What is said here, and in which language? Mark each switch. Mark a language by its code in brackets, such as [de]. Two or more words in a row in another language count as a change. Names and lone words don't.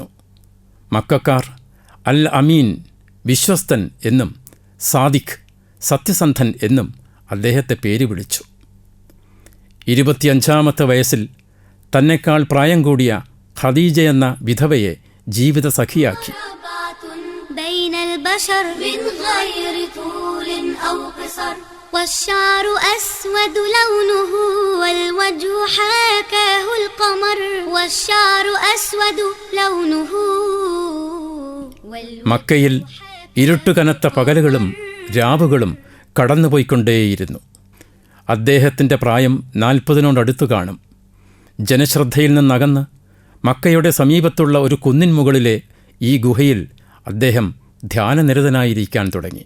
[ml] മക്കക്കാർ അൽ അമീൻ വിശ്വസ്തൻ എന്നും സാദിഖ് സത്യസന്ധൻ എന്നും അദ്ദേഹത്തെ പേര് വിളിച്ചു. 25-ാമത്തെ വയസ്സിൽ തന്നെക്കാൾ പ്രായം കൂടിയ ഖദീജ എന്ന വിധവയെ ജീവിത സഖിയാക്കി. [ar] والشعر أسود لونه والوجه حاكاه القمر والشعر أسود لونه. [ml] മക്കയിൽ ഇരുട്ടുകനത്ത പകലുകളും രാവുകളും കടന്നുപോയിക്കൊണ്ടേയിരുന്നു. അദ്ദേഹത്തിൻ്റെ പ്രായം 40-നോടടുത്തു കാണും. ജനശ്രദ്ധയിൽ നിന്നകന്ന് മക്കയുടെ സമീപത്തുള്ള ഒരു കുന്നിൻ മുകളിലെ ഈ ഗുഹയിൽ അദ്ദേഹം ധ്യാനനിരതനായിരിക്കാൻ തുടങ്ങി.